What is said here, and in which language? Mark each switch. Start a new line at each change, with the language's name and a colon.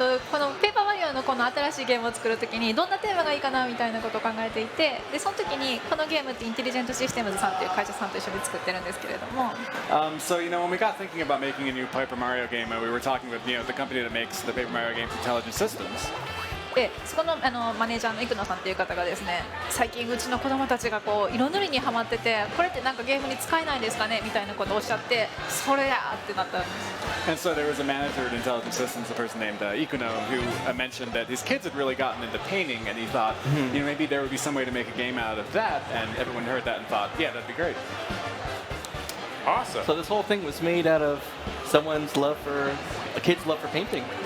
Japanese: このペーパーマリオのこの新しいゲームを作るときにどんなテーマがいいかなみたいなことを考えていて、でその時にこのゲームってインテリジェントシステムズさんっていう会社さんと一緒に作ってるんですけれども、
English: So when we got thinking about making a new Paper Mario game, we were talking with the company that makes the Paper Mario games, Intelligent Systems.
Japanese: でそこのマネージャーの生野さんっていう方がですね、最近うちの子供たちがこう色塗りにハマってて、これってなんかゲームに使えないんですかねみたいなことをおっしゃって、それやってなったんです。
English: And so there was a manager at Intelligent Systems, a person named Ikuno, who mentioned that his kids had really gotten into painting, and he thought, maybe there would be some way to make a game out of that. And everyone heard that and thought, yeah, that'd be great. Awesome. So this whole thing was made out of someone's love for a kid's love for painting.